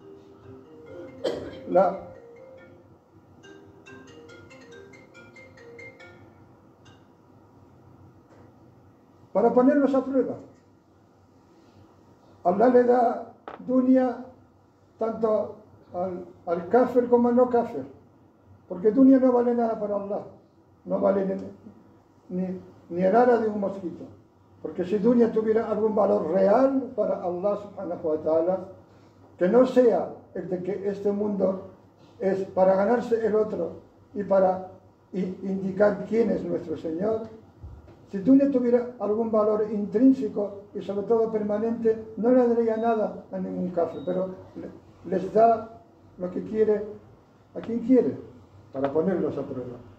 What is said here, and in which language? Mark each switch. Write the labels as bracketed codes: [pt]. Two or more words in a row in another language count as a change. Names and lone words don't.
[es] Para ponerlos a prueba. Allah le da dunya tanto al kafir como al no kafir, porque dunya no vale nada para Allah, no vale ni el ala de un mosquito, porque si dunya tuviera algún valor real para Allah [ar] سبحانه وتعالى, [es] que no sea el de que este mundo es para ganarse el otro y para indicar quién es nuestro Señor. Si dunya tuviera algún valor intrínseco y sobre todo permanente, no le daría nada a ningún kafir, pero les da lo que quiere a quien quiere, para ponerlos a prueba.